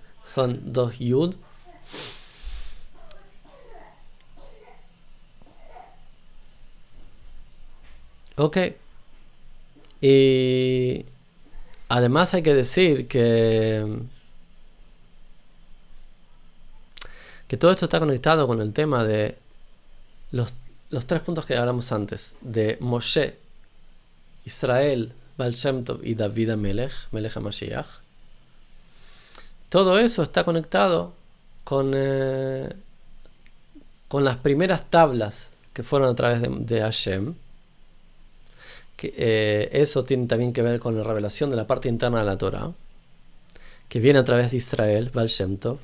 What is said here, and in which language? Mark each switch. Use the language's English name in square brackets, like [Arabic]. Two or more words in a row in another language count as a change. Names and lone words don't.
[Spanish] Son 2 Yud. Ok. Y además hay que decir que que todo esto está conectado con el tema de los tres puntos que hablamos antes, de Moshe, Israel, Baal Shem Tov y David HaMelech, [Hebrew] מלך המשיח. [Spanish] Todo eso está conectado con las primeras tablas que fueron a través de Hashem. Eso tiene también que ver con la revelación de la parte interna de la Torah, que viene a través de Israel, Baal Shem Tov.